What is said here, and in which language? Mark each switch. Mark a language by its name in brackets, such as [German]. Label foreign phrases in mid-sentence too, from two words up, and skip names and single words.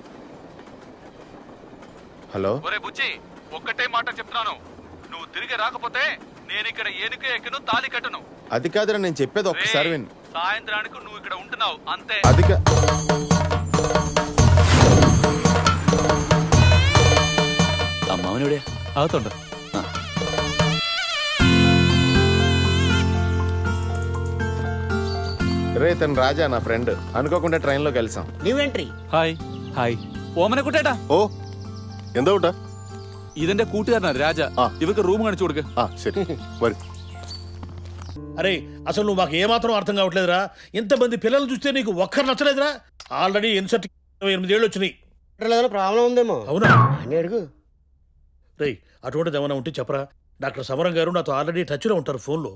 [Telugu] హలో, బుచ్చి, ఒక్కటే మాట చెప్తున్నాను, నువ్వు తిరిగి రాకపోతే నేను ఇక్కడ ఏనుక ఎక్కను, తాళి కట్టను. అది కాదురా, నేను చెప్పేది ఒక్కసారి విను. సాయంత్రానికి నువ్వు ఇక్కడ ఉంటున్నావు అంతే. అది [Malayalam] മാമനെവിടെ അകത്തുണ്ട്. [Telugu] రే తను రాజా నా ఫ్రెండ్ అనుకోకుండా ట్రైన్ లో కలిసాం. న్యూ ఎంట్రీ. [Malayalam] ഹായ് ഹായ് ഓമനെ കുട്ടേട്ടാ. ഓ എന്താ കൂട്ടാ? ഇതെന്റെ കൂട്ടുകാരനാ രാജ. ഇവർക്ക് റൂം കാണിച്ചു കൊടുക്ക്. ശരി വരൂ. [Telugu] అరే అసలు నువ్వు మాకు ఏమాత్రం అర్థం కావట్లేదురా. ఇంతమంది పిల్లలు చూస్తే నీకు ఒక్కరు నచ్చలేదురా. ఆల్రెడీ ఎన్సెట్ 8 ఏళ్ళు వచ్చినాయి. ప్రాబ్లం ఉందేమో. అవునా అని అడుగు. రే అటువంటిది ఏమైనా ఉంటే చెప్పరా. డాక్టర్ సమరం గారు నాతో ఆల్రెడీ టచ్ లో ఉంటారు ఫోన్లో.